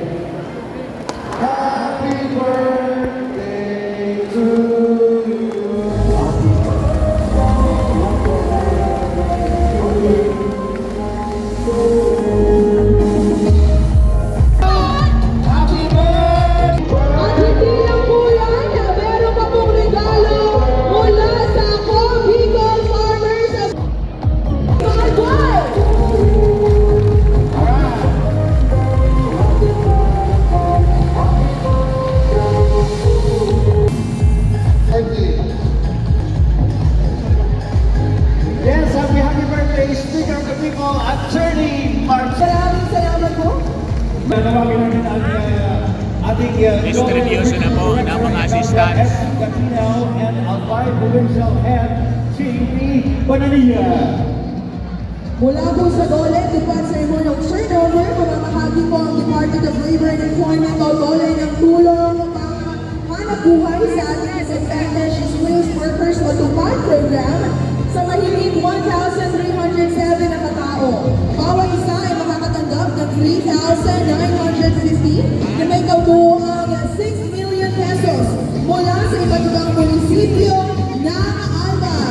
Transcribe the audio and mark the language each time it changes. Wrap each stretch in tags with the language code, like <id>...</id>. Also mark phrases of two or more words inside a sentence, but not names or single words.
<en>Happy birthday to you. Happy birthday.</en> <tl>At hindi lang po yan, meron pa pong regalo mula sa Bicol Farmers of Albay.</tl> <en>Yes, happy birthday, Speaker of the People, Attorney Mark.</en> <tl>Maraming salamat po. Nanawagin namin ang ating Distribution na po ng mga assistants.</tl> <en>Gatinaw and Albay Provincial Head, J.P. Bonanilla.</en> <tl>Mula po sa DOLE, Department Ceremony of Turnover, pamamahagi po ang Department of Labor and Employment o DOLE ng tulong panghanap buhay sa ating</tl> <en>disadvantaged displaced workers</en> <tl>matupad program sa mahigit 1,307 na katao. Bawat isa ay makakatanggap ng 3,950 na may kabuuang 6 million pesos mula sa iba't ibang munisipyo ng Albay.</tl>